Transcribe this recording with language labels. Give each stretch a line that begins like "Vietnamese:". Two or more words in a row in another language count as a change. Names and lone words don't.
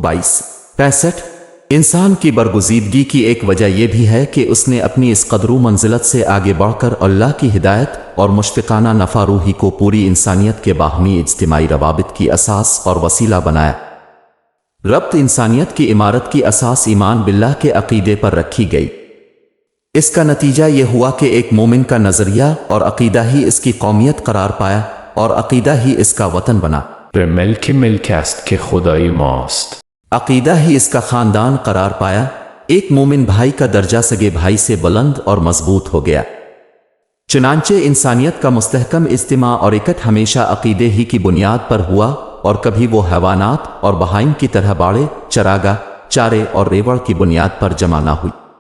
Urdu: 22:65 انسان کی برگزیدگی کی ایک وجہ یہ بھی ہے کہ اس نے اپنی اس قدر و منزلت سے آگے بڑھ کر اللہ کی ہدایت اور مشفقانہ نفع روحی کو پوری انسانیت کے باہمی اجتماعی روابط کی اساس اور وسیلہ بنایا۔ ربط انسانیت کی عمارت کی اساس ایمان باللہ کے عقیدے پر رکھی گئی۔ اس کا نتیجہ یہ ہوا کہ ایک مومن کا نظریہ اور عقیدہ ہی اس کی قومیت قرار پایا اور عقیدہ ہی اس کا وطن بنا۔
Persian: به ملک است که خدای ماست.
Urdu: عقیدہ ہی اس کا خاندان قرار پایا۔ ایک مومن بھائی کا درجہ سگے بھائی سے بلند اور مضبوط ہو گیا۔ چنانچہ انسانیت کا مستحکم اجتماع اور اکٹ ہمیشہ عقیدے ہی کی بنیاد پر ہوا اور کبھی وہ حیوانات اور بہائم کی طرح باڑے، چراگاہ، چارے اور ریوڑ کی بنیاد پر جمع نہ ہوئی۔